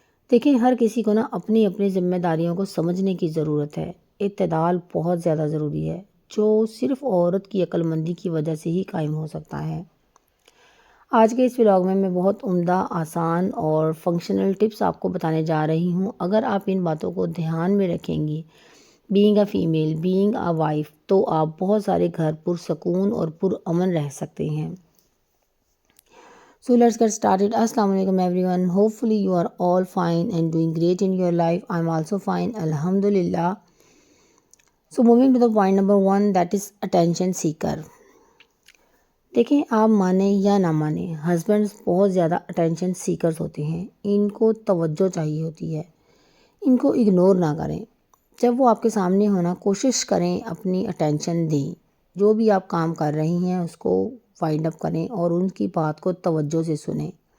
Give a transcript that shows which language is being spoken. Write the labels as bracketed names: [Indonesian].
[Urdu] دیکھیں ہر کسی کو نا اپنی اپنی ذمہ داریوں کو سمجھنے کی ضرورت ہے۔ اعتدال بہت زیادہ ضروری ہے جو صرف عورت کی عقل مندی کی وجہ سے ہی قائم ہو سکتا ہے۔ آج کے اس ولاگ میں بہت عمدہ، آسان اور فنکشنل ٹپس آپ کو بتانے جا رہی ہوں۔ اگر آپ ان باتوں کو دھیان میں رکھیں گی، being a female, being a wife, تو آپ بہت سارے گھر پرسکون اور پرامن رہ سکتے ہیں۔ [English] So let's get started. Assalamu alaikum everyone. Hopefully you are all fine and doing great in your life. I'm also fine, alhamdulillah. So moving to the point number 1, that is attention seeker. [Urdu] دیکھیں آپ مانیں یا نہ مانیں، husbands بہت زیادہ attention seekers ہوتے ہیں۔ ان کو توجہ چاہیے ہوتی ہے، ان کو اگنور نہ کریں۔ جب وہ آپ کے سامنے ہونا کوشش کریں اپنی اٹینشن دیں، جو بھی آپ کام کر رہی ہیں اس کو وائنڈ اپ کریں اور ان کی بات کو توجہ سے سنیں۔